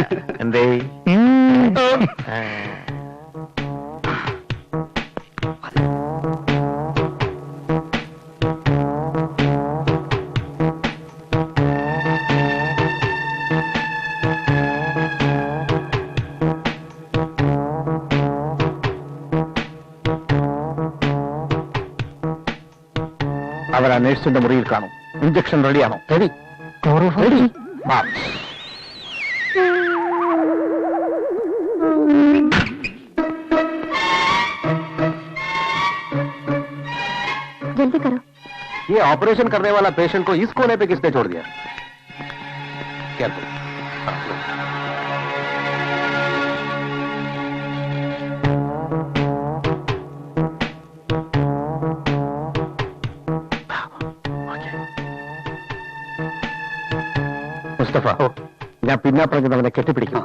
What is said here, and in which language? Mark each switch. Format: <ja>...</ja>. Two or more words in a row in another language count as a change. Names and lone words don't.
<ml>എന്തേ? അവർ ആ നേഴ്സിന്റെ മുറിയിൽ കാണും. ഇഞ്ചക്ഷൻ റെഡിയാണോ? റെഡി. റെഡി.</ml> <hi>जल्दी करो। ये ऑपरेशन करने वाला पेशेंट को इस कोने पे किसने छोड़ दिया?</hi> <en>Careful.</en> <ml>മുസ്തഫ, ഞാൻ പിന്നെ പറഞ്ഞവനെ കെട്ടിപ്പിടിക്കണം.</ml>